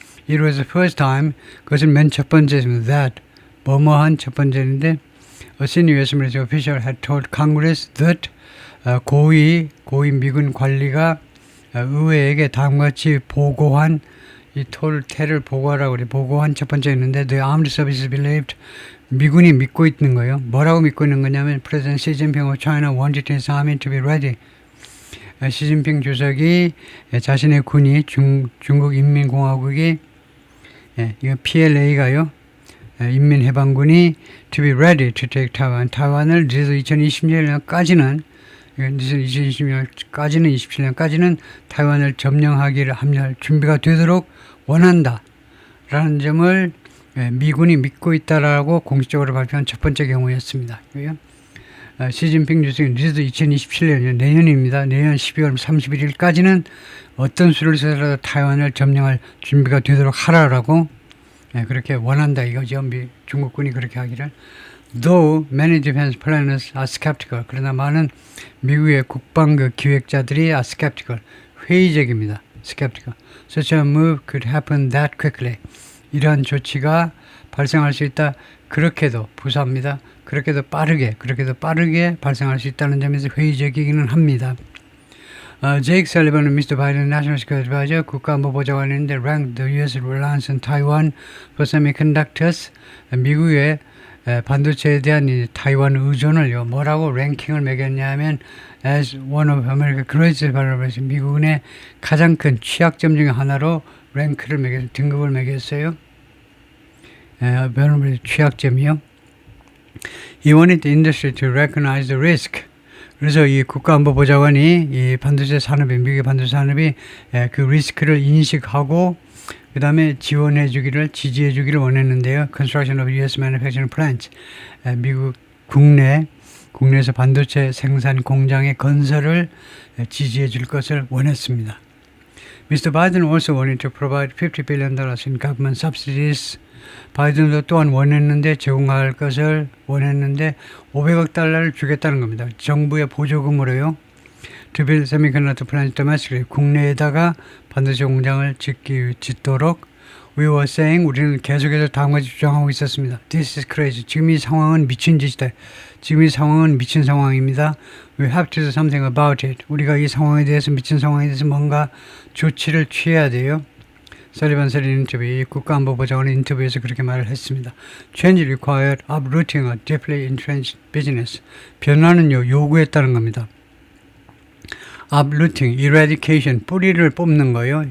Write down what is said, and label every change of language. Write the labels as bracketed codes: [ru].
[en] It was the first time [ko] 그것은 맨 첫 번째입니다. That 뭐뭐한 첫 번째인데 [en] a senior US military official had told Congress that [ko] 고위 미군 관리가 의회에게 다음과 같이 보고한 이 태를 보고하라고 그래. 보고한 첫 번째 있는데 [en] the armed services believed [ko] 미군이 믿고 있는 거예요. 뭐라고 믿고 있는 거냐면 [en] President Xi Jinping of China wanted his army to be ready. [ko] 시진핑 주석이 자신의 군이 중국 인민공화국이 이거 PLA가요. 인민해방군이 [en] to be ready to take Taiwan. [ko] 타이완을 그래서 2020년까지는 27년까지는 타이완을 점령하기를 합리할 준비가 되도록 원한다. 라는 점을 미군이 믿고 있다라고 공식적으로 발표한 첫 번째 경우였습니다. 시진핑 주석이 늦어도 2027년 내년입니다. 내년 12월 31일까지는 어떤 수를 써서라도 타이완을 점령할 준비가 되도록 하라라고 그렇게 원한다 이거죠. 중국군이 그렇게 하기를. [en] Though many defense planners are skeptical. [ko] 그러나 많은 미국의 국방 기획자들이 [en] are skeptical. [ko] 회의적입니다. skeptical. [en] Such a move could happen that quickly. [ko] 이러한 조치가 발생할 수 있다. 그렇게도 부사합니다. 그렇게도 빠르게 발생할 수 있다는 점에서 회의적이기는 합니다. [en] Jake Sullivan, Mr. Biden National Security Advisor, [ko] 국가안보보좌관인데 [en] ranked the U.S. reliance on Taiwan for semiconductors. [ko] 미국의 반도체에 대한 이 타이완 의존을요 뭐라고 랭킹을 매겼냐면 [en] as one of America's greatest vulnerabilities. [ko] 미국의 가장 큰 취약점 중에 하나로 등급을 매겼어요. 취약점이요. [en] He wanted the industry to recognize the risk. [ko] 그래서 이 국가안보보좌관이 이 반도체 산업이 미국의 반도체 산업이 그 리스크를 인식하고 그 다음에 지지해주기를 원했는데요. [en] Construction of U.S. manufacturing plants. [ko] 미국 국내에서 반도체 생산 공장의 건설을 지지해 줄 것을 원했습니다. [en] Mr. Biden also wanted to provide $50 billion in government subsidies. [ko] 바이든도 또한 제공할 것을 원했는데 500억 달러를 주겠다는 겁니다. 정부의 보조금으로요. [en] To build semiconductor plants domestically. [ko] 국내에다가 반도체 공장을 짓도록 [en] we were saying [ko] 우리는 계속해서 다음과 같이 주장하고 있었습니다. [en] This is crazy. [ko] 지금 이 상황은 미친 짓이다. 지금 이 상황은 미친 상황입니다. [en] We have to do something about it. [ko] 우리가 이 상황에 대해서 미친 상황에 대해서 뭔가 조치를 취해야 돼요. 설리반 인터뷰, 국가안보보좌관의 인터뷰에서 그렇게 말을 했습니다. [en] Change required uprooting a deeply entrenched business. [ko] 변화는요, 요구했다는 겁니다. [en] uprooting, eradication, [ko] 뿌리를 뽑는 거예요.